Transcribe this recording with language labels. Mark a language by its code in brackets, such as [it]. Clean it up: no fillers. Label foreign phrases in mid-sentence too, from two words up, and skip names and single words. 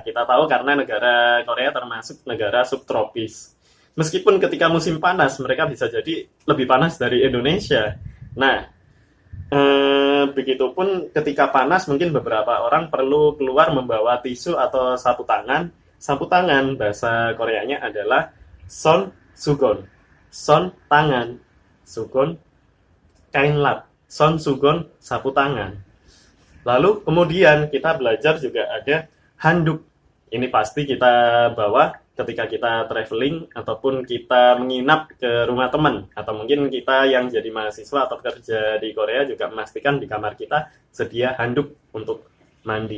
[id] Kita tahu karena negara Korea termasuk negara subtropis. Meskipun ketika musim panas, mereka bisa jadi lebih panas dari Indonesia. Nah, begitupun ketika panas, mungkin beberapa orang perlu keluar membawa tisu atau sapu tangan. Sapu tangan, bahasa Koreanya adalah [ko] 손 수건. [id] Son, tangan. Sugon, kain lap. [ko] 손 수건, [id] sapu tangan. Lalu kemudian kita belajar juga ada handuk. Ini pasti kita bawa ketika kita traveling ataupun kita menginap ke rumah teman, atau mungkin kita yang jadi mahasiswa atau kerja di Korea juga memastikan di kamar kita sedia handuk untuk mandi.